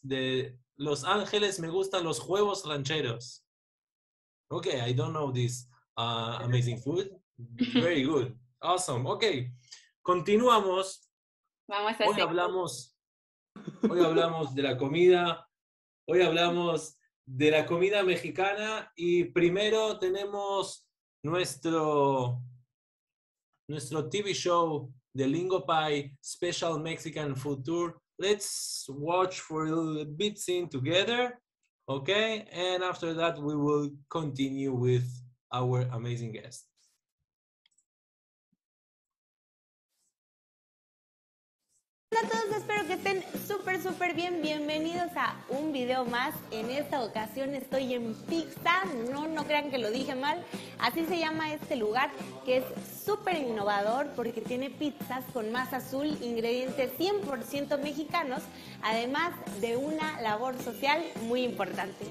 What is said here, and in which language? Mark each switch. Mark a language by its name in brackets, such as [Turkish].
[Spanish] De Los Ángeles me gustan los huevos rancheros. [English] Okay, I don't know this amazing food. Very good. Awesome. Okay, [Spanish] continuamos. Hoy hablamos de la comida. Hoy hablamos de la comida mexicana y primero tenemos nuestro nuestro [English] TV show, the Lingopie Special Mexican Food Tour. Let's watch for a little bit scene together, okay? And after that, we will continue with our amazing guest. [Spanish] Hola a todos, espero que estén súper bien. Bienvenidos a un video más. En esta ocasión estoy en Pizza, no crean que lo dije mal. Así se llama este lugar, que es súper innovador porque tiene pizzas con masa azul, ingredientes 100% mexicanos, además de una labor social muy importante.